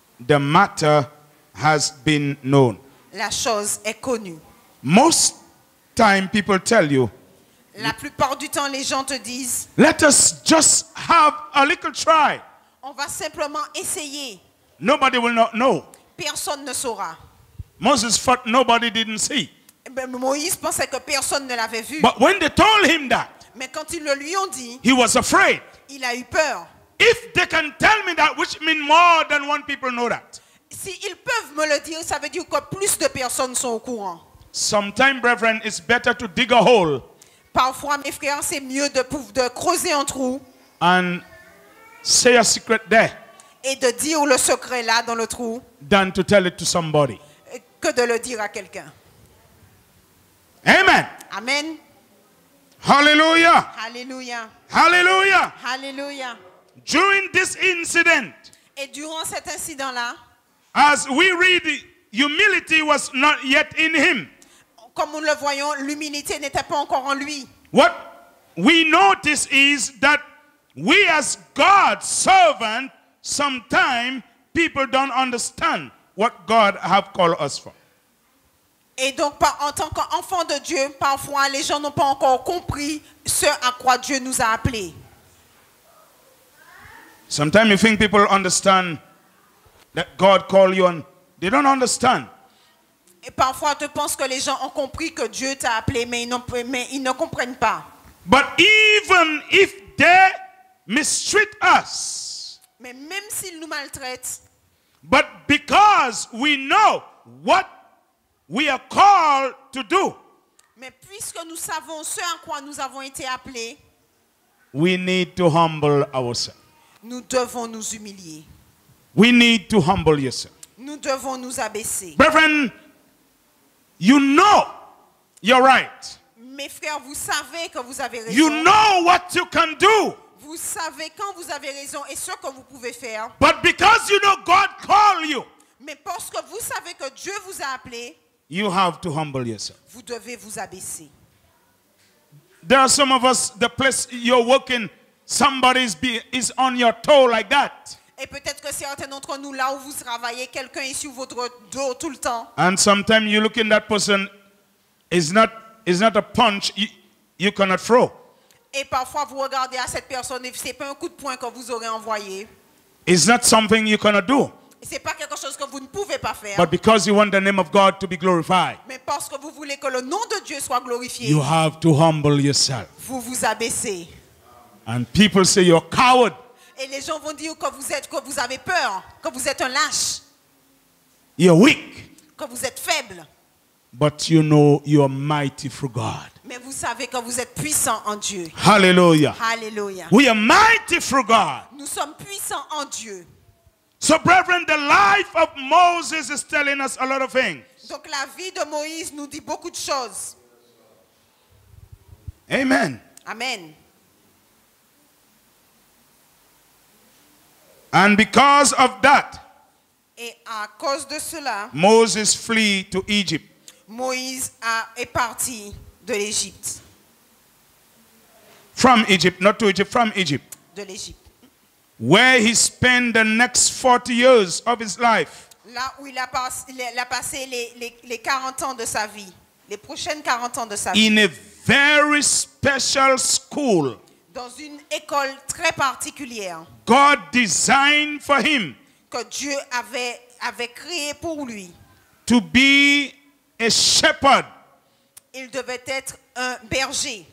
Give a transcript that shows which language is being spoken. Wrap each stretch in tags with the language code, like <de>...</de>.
<en>the matter has been known.</en> <fr>la chose est connue.</fr> <en>Most time people tell you,</en> <fr>La plupart du temps, les gens te disent,</fr> <en>let us just have a little try.</en> <fr>on va simplement essayer.</fr> <en>Nobody will not know.</en> <fr>Personne ne saura.</fr> <en>Moses thought nobody didn't see.</en> <fr>Eh ben, Moïse pensait que personne ne l'avait vu.</fr> <en>But when they told him that,</en> <fr>Mais quand ils le lui ont dit,</fr> <en>he was afraid.</en> <fr>il a eu peur.</fr> <en>If they can tell me that, which means more than one people know that.</en> <fr>S'ils peuvent me le dire, ça veut dire que plus de personnes sont au courant.</fr> <en>Sometimes, brethren, it's better to dig a hole</en> <fr>Parfois, mes frères, c'est mieux de creuser un trou</fr> <en>and say a secret there</en> <fr>et de dire le secret là dans le trou</fr> <en>than to tell it to somebody.</en> <fr>que de le dire à quelqu'un.</fr> <en>Amen.</en> <fr>Amen.</fr> <en>Hallelujah.</en> <fr>Alléluia.</fr> <en>Hallelujah.</en> <fr>Alléluia.</fr> <en>During this incident,</en> <fr>Et durant cet incident-là,</fr> <en>as we read, humility was not yet in him.</en> <fr>comme nous le voyons, l'humilité n'était pas encore en lui.</fr> <en>What we notice is that we as God's servant, sometimes people don't understand what God have called us for.</en> <fr>Et donc, en tant qu'enfant de Dieu, parfois, les gens n'ont pas encore compris ce à quoi Dieu nous a appelés.</fr> <en>Sometimes you think people understand that God called you and they don't understand.</en> <fr>Et parfois, tu penses que les gens ont compris que Dieu t'a appelé, mais ils ne comprennent pas.</fr> <en>But even if they mistreat us,</en> <fr>Mais même s'ils nous maltraitent,</fr> <en>but because we know what we are called to do,</en> <fr>mais puisque nous savons ce à quoi nous avons été appelés,</fr> <en>we need to humble ourselves.</en> <fr>nous devons nous humilier.</fr> <en>We need to humble yourself.</en> <fr>Nous devons nous abaisser.</fr> <en>Brethren, you know you're right.</en> <fr>Mes frères, vous savez que vous avez raison.</fr> <en>You know what you can do.</en> <fr>Vous savez quand vous avez raison et ce que vous pouvez faire.</fr> <en>But because you know God called you,</en> <fr>Mais parce que vous savez que Dieu vous a appelé,</fr> <en>you have to humble yourself.</en> <fr>vous devez vous abaisser.</fr> <en>There are some of us, the place you're working, somebody is on your toe like that.</en> <fr>Et peut-être que certains d'entre nous, là où vous travaillez, quelqu'un est sur votre dos tout le temps.</fr> <en>And sometimes you look in that person, is not a punch you cannot throw.</en> <fr>Et parfois, vous regardez à cette personne et ce n'est pas un coup de poing que vous aurez envoyé.</fr> <en>It's not something you cannot do.</en> <fr>Ce n'est pas quelque chose que vous ne pouvez pas faire.</fr> <en>But because you want the name of God to be glorified,</en> <fr>Mais parce que vous voulez que le nom de Dieu soit glorifié,</fr> <en>you have to humble yourself.</en> <fr>vous vous abaissez.</fr> <en>And people say you're a coward.</en> <fr>Et les gens vont dire que vous avez peur, que vous êtes un lâche,</fr> <en>You're weak.</en> <fr>que vous êtes faible.</fr> <en>But you know you're mighty for God.</en> <fr>Mais vous savez que vous êtes puissants en Dieu.</fr> <en>Hallelujah.</en> <fr>Alléluia.</fr> <en>We are mighty through God.</en> <fr>Nous sommes puissants en Dieu.</fr> <en>So, brethren, the life of Moses is telling us a lot of things.</en> <fr>Donc la vie de Moïse nous dit beaucoup de choses.</fr> <en>Amen.</en> <fr>Amen.</fr> <en>And because of that,</en> <fr>Et à cause de cela,</fr> <en>Moses flee to Egypt.</en> <fr>Moïse est parti de l'Égypte.</fr> <en>From Egypt, not to Egypt, from Egypt.</en> <fr>De l'Égypte.</fr> <en>Where he spent the next 40 years of his life.</en> <fr>Là où il a passé les 40 ans de sa vie. Les prochaines 40 ans de sa vie.</fr> <en>In a very special school.</en> <fr>Dans une école très particulière.</fr> <en>God designed for him.</en> <fr>Que Dieu avait créé pour lui.</fr> <en>To be a shepherd.</en> <fr>Il devait être un berger.</fr>